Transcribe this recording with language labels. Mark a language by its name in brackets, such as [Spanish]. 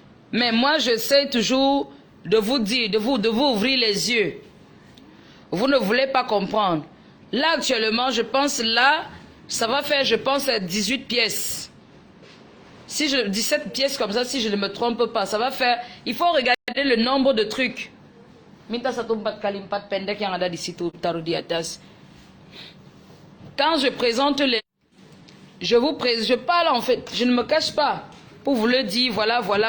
[French] Mais moi, je sais toujours de vous dire, de vous ouvrir les yeux. Vous ne voulez pas comprendre. Là, actuellement, je pense là, ça va faire, je pense, 18 pièces. Si je 17 pièces comme ça, si je ne me trompe pas, ça va faire... Il faut regarder le nombre de trucs. [Indonesian] Minta satu empat kali empat pendek yang ada di situ, taruh di atas. [French] Quand je présente les... Je parle en fait, je ne me cache pas. Pour vous le dire, voilà.